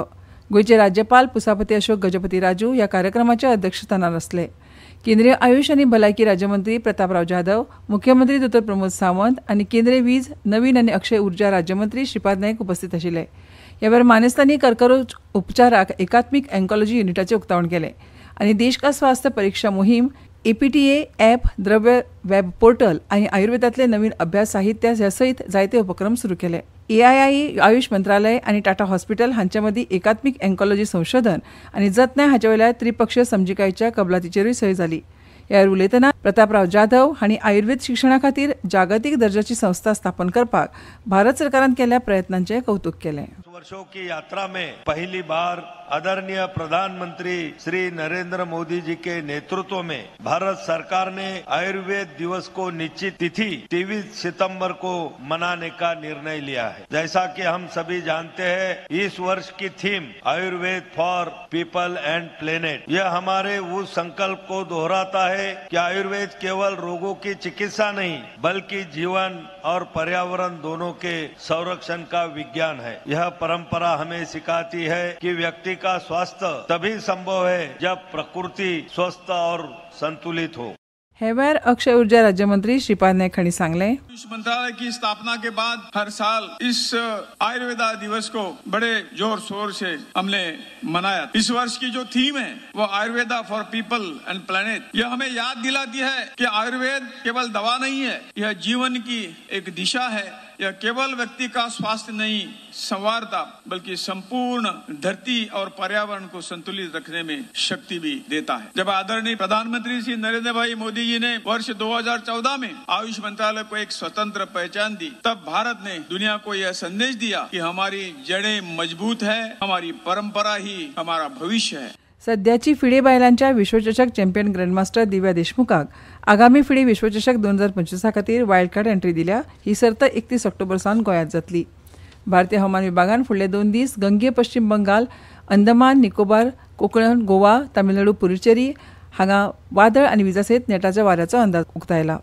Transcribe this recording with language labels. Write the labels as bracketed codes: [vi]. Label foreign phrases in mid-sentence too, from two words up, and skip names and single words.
[kok] गोंयचे राज्यपाल पुसापती अशोक गजपती राजू ह्या कार्यक्रमाच्या अध्यक्षस्थानार आसले. केंद्रीय आयुष आनी भलायकी राज्यमंत्री प्रतापराव जाधव, मुख्यमंत्री डॉ प्रमोद सावंत आनी केंद्रीय वीज, नवीन आनी अक्षय उर्जा राज्यमंत्री श्रीपाद नायक उपस्थित आशिल्ले. ह्या वेळार मानेस्तांनी कर्करोग उपचाराक एकात्मीक ऑन्कोलॉजी युनिटाचें उक्तावण केलें आनी देश का स्वास्थ्य परीक्षा मोहीम, एपीटीए ॲप, द्रव्य [en] web portal [kok] आनी आयुर्वेदांतले नवीन अभ्यास साहित्य ह्या सयत जायते उपक्रम सुरू केले. एआयआय, आयुष मंत्रालय आनी टाटा हॉस्पिटल हांचे मदीं एकात्मीक ऑन्कोलॉजी संशोधन आनी जतनाय हाचे वयल्या त्रिपक्षीय समजिकायेच्या कबलातीचेरूय सय जाली. ह्या वेळार उलयतना प्रतापराव जाधव हांणी आयुर्वेद शिक्षणा खातीर जागतीक दर्जाची संस्था स्थापन करपाक भारत सरकारान केल्ल्या प्रयत्नांचें कौतुक केलें. [hi] वर्षों की यात्रा में पहली बार आदरणीय प्रधानमंत्री श्री नरेंद्र मोदी जी के नेतृत्व में भारत सरकार ने आयुर्वेद दिवस को निश्चित तिथि 23 सितंबर को मनाने का निर्णय लिया है. जैसा कि हम सभी जानते हैं, इस वर्ष की थीम [en] Ayurveda for People and Planet, [hi] यह हमारे उस संकल्प को दोहराता है कि आयुर्वेद केवल रोगों की चिकित्सा नहीं बल्कि जीवन और पर्यावरण दोनों के संरक्षण का विज्ञान है. यह परंपरा हमें सिखाती है कि व्यक्ति का स्वास्थ्य तभी संभव है जब प्रकृति स्वस्थ और संतुलित हो. [kok] हे वेळार अक्षय ऊर्जा राज्यमंत्री श्रीपाद नायक हांणी सांगलें, [hi] आयुष मंत्रालय की स्थापना के बाद हर साल इस आयुर्वेदा दिवस को बड़े जोर शोर से हमने मनाया. इस वर्ष की जो थीम है वो [en] Ayurveda for People and Planet. [hi] यह हमें याद दिलाती है कि आयुर्वेद केवल दवा नहीं है, यह जीवन की एक दिशा है. यह केवल व्यक्ति का स्वास्थ्य नहीं संवारता बल्कि संपूर्ण धरती और पर्यावरण को संतुलित रखने में शक्ति भी देता है. जब आदरणीय प्रधानमंत्री श्री नरेंद्र भाई मोदी जी ने वर्ष 2014 में आयुष मंत्रालय को एक स्वतंत्र पहचान दी, तब भारत ने दुनिया को यह संदेश दिया कि हमारी जड़ें मजबूत है, हमारी परंपरा ही हमारा भविष्य है. [kok] सध्याची फिडे बायलांच्या विश्वचषक [en] champion grandmaster [kok] दिव्या देशमुखाक आगामी फिडे विश्वचषक 2025 खातीर [en] wild card entry [kok] दिल्या. ही सर्त 31 ऑक्टोबर सावन गोंयांत जातली. भारतीय हवामान विभागान फुडले 2 दीस गंगे पश्चिम बंगाल, अंदमान निकोबार, कोकण, गोवा, तामिळनाडू, पुडुचेरी हांगा वादळ आनी विजा सयत नेटाच्या वाऱ्याचो अंदाज उक्तायला.